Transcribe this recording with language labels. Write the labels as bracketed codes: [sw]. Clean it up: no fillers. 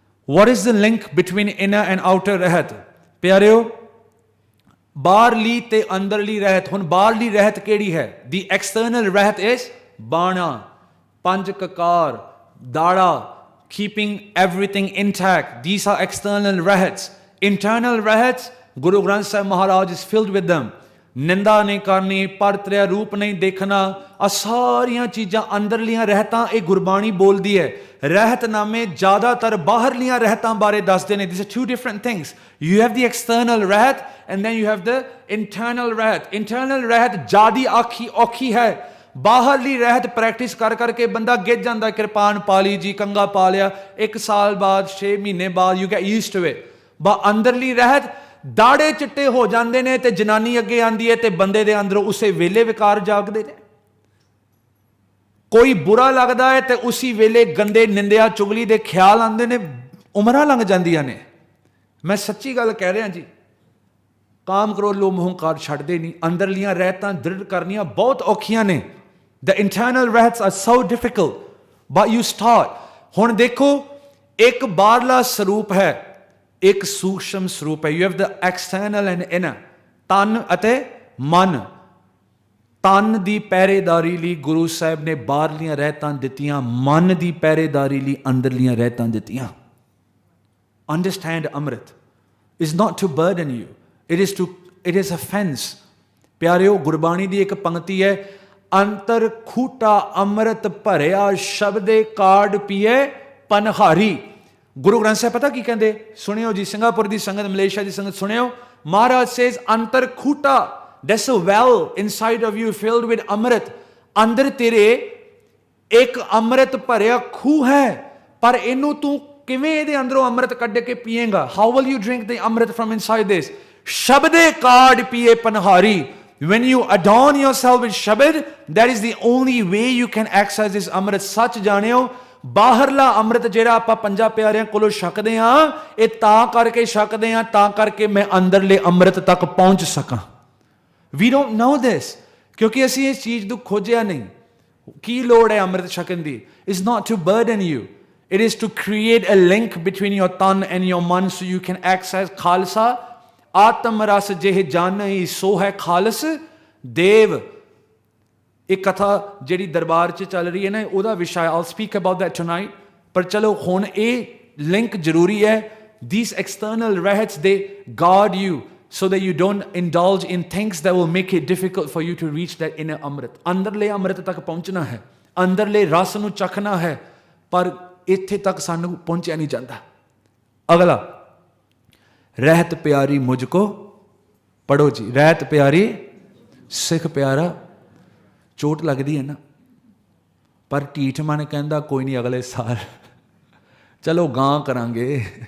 [en] What is the link between inner and outer rehat? [pa] ਪਿਆਰਿਓ, ਬਾਹਰਲੀ ਤੇ ਅੰਦਰਲੀ ਰਹਿਤ. ਹੁਣ ਬਾਹਰਲੀ ਰਹਿਤ ਕਿਹੜੀ ਹੈ? [en] the external rehat is [pa] ਬਾਣਾ, ਪੰਜ ਕਕਾਰ, ਦਾੜਾ, [en] keeping everything intact. These are external rahats. Internal rahats, Guru Granth Sahib Maharaj is filled with them. [pa] ਨਿੰਦਾ ਨਹੀਂ ਕਰਨੀ, ਪਰਤਰਿਆ ਰੂਪ ਨਹੀਂ ਦੇਖਣਾ, ਆ ਸਾਰੀਆਂ ਚੀਜ਼ਾਂ ਅੰਦਰਲੀਆਂ ਰਹਿਤਾਂ ਇਹ ਗੁਰਬਾਣੀ ਬੋਲਦੀ ਹੈ. ਰਹਿਤਨਾਮੇ ਜ਼ਿਆਦਾਤਰ ਬਾਹਰਲੀਆਂ ਰਹਿਤਾਂ ਬਾਰੇ ਦੱਸਦੇ ਨੇ. [en] These are two different things. You have the external rehat and then you have the internal rehat. [pa] Internal ਰਹਿਤ ਜ਼ਿਆਦੀ ਔਖੀ ਹੈ. ਬਾਹਰਲੀ ਰਹਿਤ ਪ੍ਰੈਕਟਿਸ ਕਰ ਕਰਕੇ ਬੰਦਾ ਗਿੱਜ ਜਾਂਦਾ. ਕਿਰਪਾਨ ਪਾ ਲਈ ਜੀ, ਕੰਗਾ ਪਾ ਲਿਆ, 1 ਸਾਲ ਬਾਅਦ 6 ਮਹੀਨੇ ਬਾਅਦ [en] you get used to it. [pa] ਅੰਦਰਲੀ ਰਹਿਤ, ਦਾੜੇ ਚਿੱਟੇ ਹੋ ਜਾਂਦੇ ਨੇ ਤੇ ਜਨਾਨੀ ਅੱਗੇ ਆਉਂਦੀ ਹੈ ਤੇ ਬੰਦੇ ਦੇ ਅੰਦਰੋਂ ਉਸੇ ਵੇਲੇ ਵਿਕਾਰ ਜਾਗਦੇ ਨੇ. ਕੋਈ ਬੁਰਾ ਲੱਗਦਾ ਹੈ ਤੇ ਉਸੇ ਵੇਲੇ ਗੰਦੇ ਨਿੰਦਿਆ ਚੁਗਲੀ ਦੇ ਖਿਆਲ ਆਉਂਦੇ ਨੇ, ਉਮਰਾਂ ਲੰਘ ਜਾਂਦੀਆਂ ਨੇ. ਮੈਂ ਸੱਚੀ ਗੱਲ ਕਹਿ ਰਿਹਾ ਜੀ. ਕਾਮ ਕਰੋ ਲੋ ਮੋਹੰਕਾਰ ਛੱਡਦੇ ਨਹੀਂ. ਅੰਦਰਲੀਆਂ ਰਹਿਤਾਂ ਦ੍ਰਿੜ ਕਰਨੀਆਂ ਬਹੁਤ ਔਖੀਆਂ ਨੇ. [en] The internal ਰਹਿts are so difficult, but you start. [pa] ਹੁਣ ਦੇਖੋ, ਇੱਕ ਬਾਹਰਲਾ ਸਰੂਪ ਹੈ, ਇੱਕ ਸੂਖਸ਼ਮ ਸਰੂਪ ਹੈ. [en] You have the external and inner. [pa] ਤਨ ਅਤੇ ਮਨ. ਤਨ ਦੀ ਪਹਿਰੇਦਾਰੀ ਲਈ ਗੁਰੂ ਸਾਹਿਬ ਨੇ ਬਾਹਰਲੀਆਂ ਰਹਿਤਾਂ ਦਿੱਤੀਆਂ, ਮਨ ਦੀ ਪਹਿਰੇਦਾਰੀ ਲਈ ਅੰਦਰਲੀਆਂ ਰਹਿਤਾਂ ਦਿੱਤੀਆਂ. [en] Understand, Amrit is not to burden you. It is a fence. [pa] ਪਿਆਰਿਓ, ਗੁਰਬਾਣੀ ਦੀ ਇੱਕ ਪੰਕਤੀ ਹੈ, ਅੰਤਰ ਖੂਟਾ ਅੰਮ੍ਰਿਤ ਭਰਿਆ ਸ਼ਬਦੇ ਕਾਢ ਪੀਏ ਪਨਹਾਰੀ. ਗੁਰੂ ਗ੍ਰੰਥ ਸਾਹਿਬ ਪਤਾ ਕੀ ਕਹਿੰਦੇ? ਸੁਣਿਓ ਜੀ, ਸਿੰਗਾਪੁਰ ਦੀ ਸੰਗਤ, ਮਲੇਸ਼ੀਆ ਦੀ ਸੰਗਤ ਸੁਣਿਓ. [en] Maharaj says [pa] ਅੰਤਰ ਖੂਟਾ, [en] that's a well inside of you filled with amrit. [pa] ਅੰਦਰ ਤੇਰੇ ਇੱਕ ਅੰਮ੍ਰਿਤ ਭਰਿਆ ਖੂਹ ਹੈ, ਪਰ ਇਹਨੂੰ ਤੂੰ ਕਿਵੇਂ ਇਹਦੇ ਅੰਦਰੋਂ ਅੰਮ੍ਰਿਤ ਕੱਢ ਕੇ ਪੀਏਗਾ? [en] How will you drink the amrit from inside this? [pa] ਸ਼ਬਦੇ ਕਾਢ ਪੀਏ ਪਨਹਾਰੀ। [en] When you adorn yourself with shabad, that is the only way you can access this amrit. [pa] ਸੱਚ ਜਾਣਿਓ, ਬਾਹਰਲਾ ਅੰਮ੍ਰਿਤ ਜਿਹੜਾ ਆਪਾਂ ਪੰਜਾਂ ਪਿਆਰਿਆਂ ਕੋਲੋਂ ਛਕਦੇ ਹਾਂ, ਇਹ ਤਾਂ ਕਰਕੇ ਛਕਦੇ ਹਾਂ ਤਾਂ ਕਰਕੇ ਮੈਂ ਅੰਦਰਲੇ ਅੰਮ੍ਰਿਤ ਤੱਕ ਪਹੁੰਚ ਸਕਾਂ। [en] We don't know this, [pa] ਕਿਉਂਕਿ ਅਸੀਂ ਇਸ ਚੀਜ਼ ਨੂੰ ਖੋਜਿਆ ਨਹੀਂ। ਕੀ ਲੋੜ ਹੈ ਅੰਮ੍ਰਿਤ ਛਕਣ ਦੀ? [en] It's not to burden you. It is to create a link between your tan and your man so you can access Khalsa. [pa] ਆਤਮ ਰਸ ਜਿਹ ਜਾਣਈ ਸੋ ਹੈ ਖਾਲਸ ਦੇਵ। ਇਹ ਕਥਾ ਜਿਹੜੀ ਦਰਬਾਰ 'ਚ ਚੱਲ ਰਹੀ ਹੈ ਨਾ, ਉਹਦਾ ਵਿਸ਼ਾ, [en] I'll speak about that tonight। [pa] ਪਰ ਚਲੋ ਹੁਣ ਇਹ ਲਿੰਕ ਜ਼ਰੂਰੀ ਹੈ। [en] These external रहस्य they guard you so that you don't indulge in things that will make it difficult for you to reach that inner amrit. [pa] ਅੰਦਰਲੇ ਅੰਮ੍ਰਿਤ ਤੱਕ ਪਹੁੰਚਣਾ ਹੈ, ਅੰਦਰਲੇ ਰਸ ਨੂੰ ਚਖਣਾ ਹੈ, ਪਰ ਇੱਥੇ ਤੱਕ ਸਾਨੂੰ ਪਹੁੰਚਿਆ ਨਹੀਂ ਜਾਂਦਾ। ਅਗਲਾ, ਰਹਿਤ ਪਿਆਰੀ ਮੁਝ ਕੋ ਪੜੋ ਜੀ। ਰਹਿਤ ਪਿਆਰੀ ਸਿੱਖ ਪਿਆਰਾ। ਚੋਟ ਲੱਗਦੀ ਹੈ ਨਾ, ਪਰ ਢੀਠ ਮਨ ਕਹਿੰਦਾ ਕੋਈ ਨਹੀਂ ਅਗਲੇ ਸਾਲ ਚਲੋ ਗਾਂ ਕਰਾਂਗੇ।